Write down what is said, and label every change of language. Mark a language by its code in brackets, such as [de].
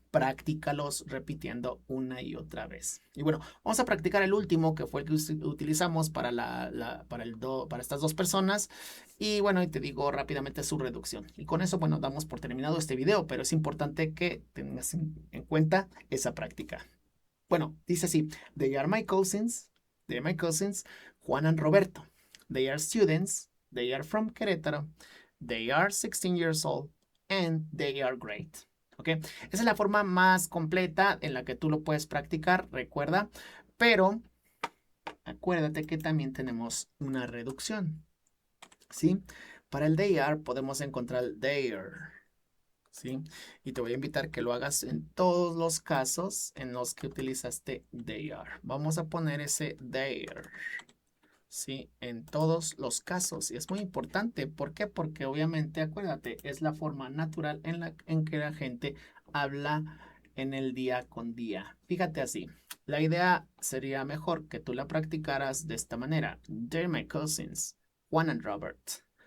[es] Practícalos repitiendo una y otra vez. Y bueno, vamos a practicar el último, que fue el que utilizamos para, para estas dos personas. Y bueno, y te digo rápidamente su reducción. Y con eso, bueno, damos por terminado este video, pero es importante que tengas en cuenta esa práctica. Bueno, dice así, [en] they are my cousins, Juan and Roberto. They are students, they are from Querétaro, they are 16 years old, and they are great. ¿Ok? [es] Esa es la forma más completa en la que tú lo puedes practicar, recuerda. Pero acuérdate que también tenemos una reducción. ¿Sí? Para el they are podemos encontrar el there. ¿Sí? Y te voy a invitar que lo hagas en todos los casos en los que utilizaste they are. Vamos a poner ese there. ¿Sí? En todos los casos. Y es muy importante. ¿Por qué? Porque obviamente, acuérdate, es la forma natural en que la gente habla en el día con día. Fíjate así. La idea sería mejor que tú la practicaras de esta manera. [en] They're my cousins, Juan and Robert.